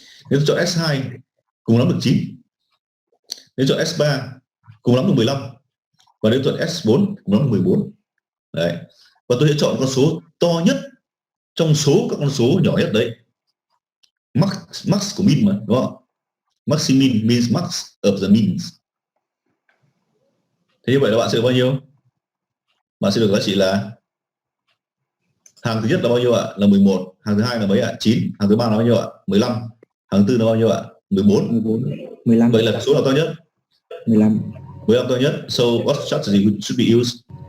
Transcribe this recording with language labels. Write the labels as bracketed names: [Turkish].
[Vietnamese] Nếu tôi chọn S2 cùng lắm được 9. Nếu chọn S3 cùng lắm được 15. Và nếu chọn S4 cùng lắm được 14. Đấy. Và tôi sẽ chọn con số to nhất trong số các con số nhỏ nhất đấy. Max của min mà, đúng không? [English] Maximin means max of the means. [Vietnamese] Thế như vậy là bạn sẽ được bao nhiêu? Bạn sẽ được giá trị là hàng thứ nhất là bao nhiêu ạ? Là 11. Hàng thứ hai là mấy ạ? 9. Hàng thứ ba là bao nhiêu ạ? 15. Hàng thứ tư là bao nhiêu ạ? 14. 15. Vậy là số nào to nhất? 15 to nhất. [English] So what strategy should be used?